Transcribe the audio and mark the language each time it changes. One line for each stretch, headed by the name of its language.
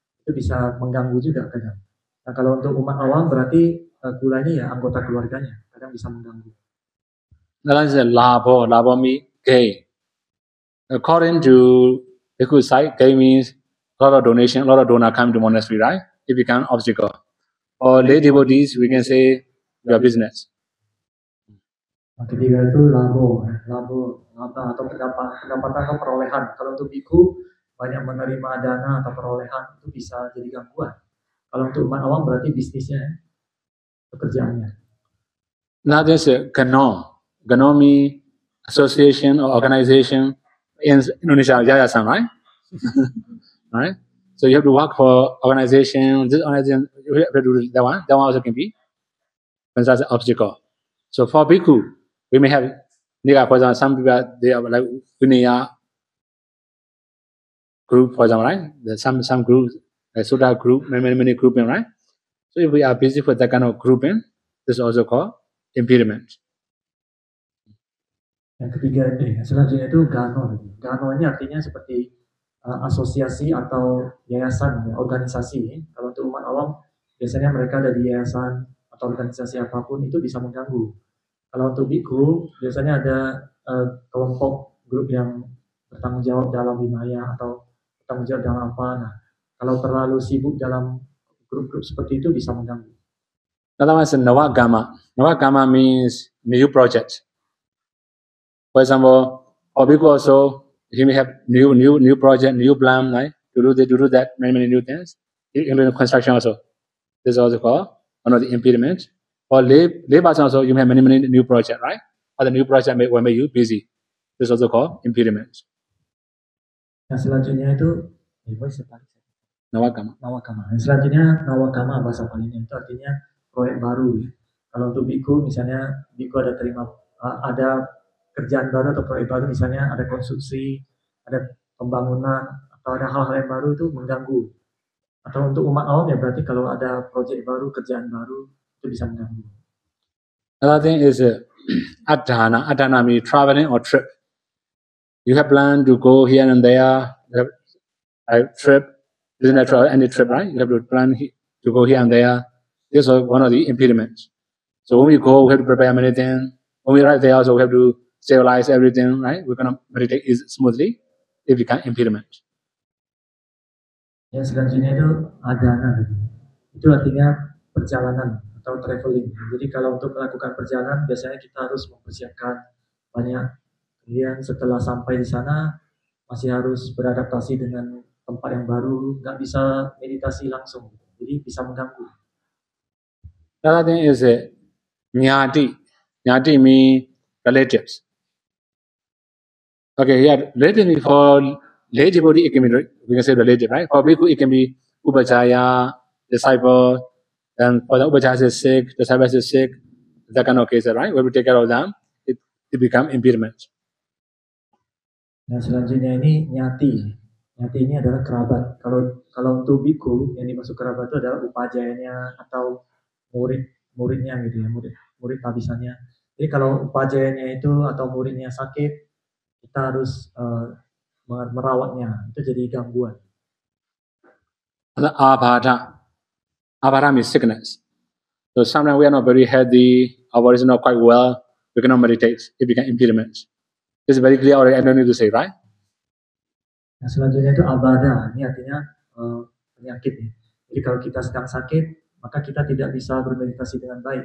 Indonesian: Itu bisa mengganggu juga kadang. Nah kalau untuk umat awam berarti kula ini ya anggota keluarganya, kadang bisa mengganggu.
English: Another is labo means gain. According to bhikkhu side, gain means a lot of donation, a lot of donor come to monastery, right? It becomes obstacle. For lay devotees, we can say your business.
Indonesian: Ketiga itu laba atau pendapatan atau perolehan. Kalau untuk bhikkhu banyak menerima dana atau perolehan itu bisa jadi gangguan. Kalau untuk umat awam berarti bisnisnya, pekerjaannya.
English: Now there's a gano. Gano means association or organization. In Indonesia, yayasan, right? Right? So you have to work for organization. This organization, you have to do that one. That one also can be considered an obstacle. So for bhikkhu, we may have, for example, some people, they are like Vinaya group, for example, right? There's some groups, like Sudha group, many grouping, right? So if we are busy with that kind of grouping, this is also called impediment.
Indonesian: Yang ketiga ini, selanjutnya itu gano. Gano ini artinya seperti asosiasi atau yayasan, organisasi. Kalau untuk umat awam, biasanya mereka ada di yayasan atau organisasi apapun itu bisa mengganggu. Kalau untuk bhikkhu, biasanya ada kelompok grup yang bertanggung jawab dalam winaya atau bertanggung jawab dalam apa. Nah, kalau terlalu sibuk dalam grup-grup seperti itu bisa mengganggu.
English: Another one is Navagama. Navagama means new project. For example, for bhikkhu also, he may have new project, new plan, right? To do that, many new things. Including construction also. This is also called one of the impediments. For lay person also, you have many new projects, right? Other new project will make you busy. This is also called impediments.
Indonesian: Nah selanjutnya itu Nawagama. Selanjutnya nawagama bahasa Palinya itu artinya proyek baru. Ya. Kalau untuk bhikkhu misalnya bhikkhu ada kerjaan baru atau proyek baru, misalnya ada konstruksi, ada pembangunan atau ada hal-hal yang baru itu mengganggu. Atau untuk umat awam ya berarti kalau ada proyek baru, kerjaan baru itu bisa mengganggu.
English: Another thing is adhana. Adhana means traveling or trip. You have planned to go here and there. You have a trip, business travel, any trip, right? You have to plan to go here and there. This is one of the impediments. So when we go, we have to prepare many things. When we arrive there, also we have to sterilize everything, right? We're gonna meditate smoothly if we can implement.
Indonesian: Yang selanjutnya itu adana. Itu artinya perjalanan atau traveling. Jadi kalau untuk melakukan perjalanan biasanya kita harus mempersiapkan banyak. Kemudian setelah sampai di sana masih harus beradaptasi dengan tempat yang baru, nggak bisa meditasi langsung, jadi bisa mengganggu.
English: Another thing is nyati. Nyati means relatives. Okay, yeah, relative for lay devotee it can be, we can say relative, right? For bhikkhu it can be upajjhaya, disciple, and for the upajjhaya is sick, disciple is sick, that kind of cases, right? When we take care of them, it become impediment.
Indonesian: Nah selanjutnya ini nyati. Nyati ini adalah kerabat. Kalau untuk bhikkhu yang dimaksud kerabat itu adalah upajjhayanya atau muridnya gitu ya, murid tabisannya. Jadi kalau upajjhayanya itu atau muridnya sakit, kita harus merawatnya. Itu jadi gangguan.
English: Abhada means sickness. So sometimes we are not very healthy, our body is not quite well, we cannot meditate, it becomes impediment. It's very clear already, I don't need to say, right?
Indonesian: Nah selanjutnya itu abada, ini artinya penyakit ya. Jadi kalau kita sedang sakit, maka kita tidak bisa bermeditasi dengan baik.